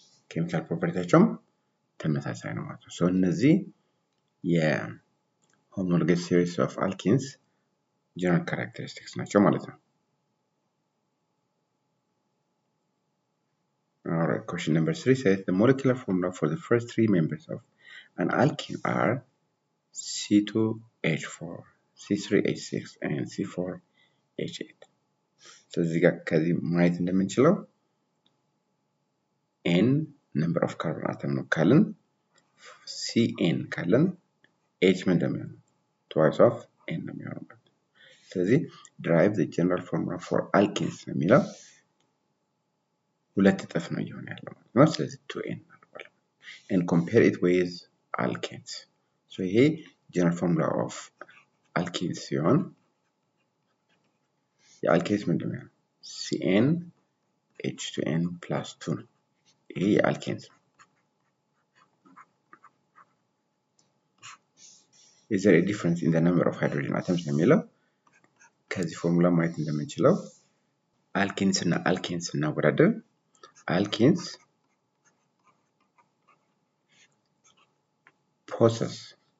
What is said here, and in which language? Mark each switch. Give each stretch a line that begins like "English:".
Amharic: ኬሚካል ፕሮፐርቲያቸውም ተመሳሳይ ነው ማለት ነው።
English: ሶ እነዚህ የሆሞሎገስ ሲሪስ ኦፍ አልኪንስ ጀነራል ካራክተሪስቲክስ ናቸው ማለት ነው። Alright, question number 3 says the molecular formula for the first three members of an alkene are C2H4, C3H6 and C4H8.
Amharic: So እዚህ ጋር ከዚህ ማየት እንደምንችለው n number of carbon atom ነው ካልን Cn ካልን H ምን እንደሚሆን twice of n ነው የሚሆነው። ስለዚህ
English: derive the general formula for alkenes
Amharic: ነው የሚለው ሁለት እጥፍ ነው እየሆነ ያለው ማለት ነው። ስለዚህ 2n እናደርጋለን
English: and compare it with alkenes.
Amharic: so ይሄ
English: general formula of alkenes
Amharic: ሲሆን የአልኬንስ ምንድን ነው? Cn H2n plus 2 ነው። ይሄ የአልኬንስ ነው።
English: is there a difference in the number of hydrogen atoms
Amharic: ነው የሚለው ከዚህ ፎርሙላ ማየት እንደምንችለው አልኬንስ እና አልኬንስ እናወዳደር
English: alkenes possess